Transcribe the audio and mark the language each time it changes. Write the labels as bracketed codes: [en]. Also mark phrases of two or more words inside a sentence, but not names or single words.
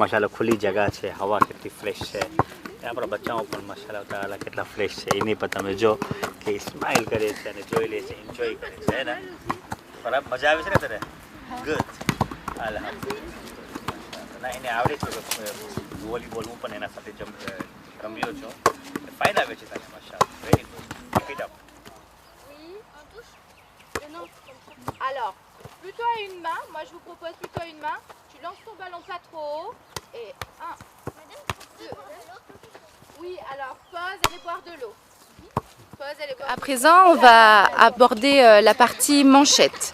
[gu] માશાલ્લાહ ખુલ્લી જગા છે, હવા કેટલી ફ્રેશ છે. આપણા બચ્ચાઓ પણ માશાલ્લાહ તાલા કેટલા ફ્રેશ છે એની પર તમે જો કે સ્માઇલ કરે છે અને જોઈ લે છે, એન્જોય કરે છે હે ને. બરાબર મજા આવે છે ને તને? ગુડ. ના એને આવડે છે વોલીબોલ. હું પણ એના સાથે રમ્યો છું. ફાઇન આવે છે તને માશાલ્લાહ. [en] very good. keep it up. [fr] Oui. Alors, plutôt à une main. Moi, je vous propose plutôt à une main. Tu lances ton ballon pas trop haut. Et 1, 2. Oui, alors pause, allez boire de l'eau. À présent, on va aborder la partie manchette.